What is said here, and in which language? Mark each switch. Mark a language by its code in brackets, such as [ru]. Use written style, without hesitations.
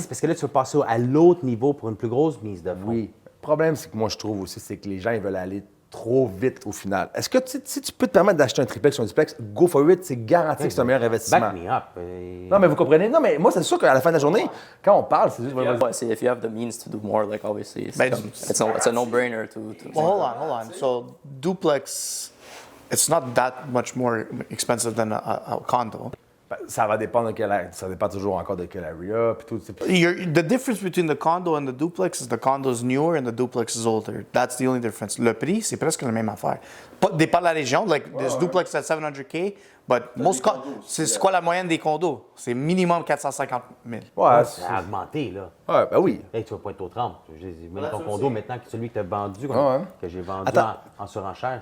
[fr] Parce que là, tu vas passer à l'autre niveau pour une plus grosse mise de fonds. Oui. Le problème, c'est que moi, je trouve aussi, c'est que les gens, ils veulent aller trop vite au final. Est-ce que si tu peux te permettre d'acheter un triplex ou un duplex, [en] go for it, [fr] c'est garanti que c'est un meilleur investissement. [en] Back me up. [fr] Non, mais vous comprenez? Non, mais moi, c'est sûr qu'à la fin de la journée, quand on parle, c'est juste... [en] Yeah, see, if you have the means to do more, like obviously, it's a no-brainer to Well, hold on. So duplex, it's not that much more expensive than a condo. [fr] Ça va dépendre ça dépend toujours encore de quel area, puis tout. [en] The difference between the condo and the duplex is the condo is newer and the duplex is older. That's the only difference. [fr] Le prix, c'est presque la même affaire. Dépend de la région. [en] Like, there's duplex at $700K, but [fr] c'est quoi la moyenne des condos? C'est minimum 450 000. Ouais, Ça a augmenté, là. Ouais, ben oui. Hey, tu vas pas être au 30. Même ton condo, maintenant, que celui que tu as vendu, que j'ai vendu en surenchère.